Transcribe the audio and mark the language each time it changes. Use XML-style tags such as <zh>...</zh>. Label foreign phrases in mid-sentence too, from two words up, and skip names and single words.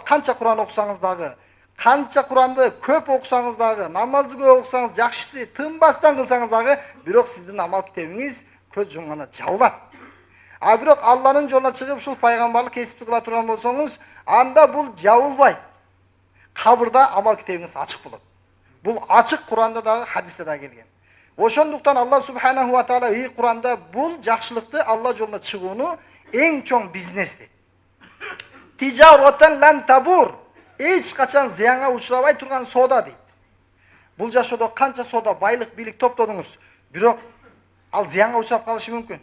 <ky>Канча Кур'ан окусаңыз дагы, канча Кур'анды көп окусаңыз дагы, намазды көп окусаңыз, жакшы тынбастан кылсаңыз дагы, бирок сиздин амал китебиңиз көз жумганда жабылат. А бирок Алланын жолуна чыгып ушул пайгамбарлык кесипти кыла турган болсоңуз, анда бул жабылбайт. Кабырда амал китебиңиз ачык болот. Бул ачык Кур'анда дагы, хадисте дагы келген. Ошондуктан</ky> <ar>الله سبحانه وتعالى</ar> <ky>и Кур'анда бул жакшылыкты Алла жолуна чыгууну эң чоң бизнес дейт.</ky> <ar>تجارة لن تبور.</ar> <ky>Эч качан зыянга учурабай турган соода дейт. Бул жашоодо канча соода, байлык, бийлик топтодуңуз, бирок ал зыянга учурап калышы мүмкүн.</ky>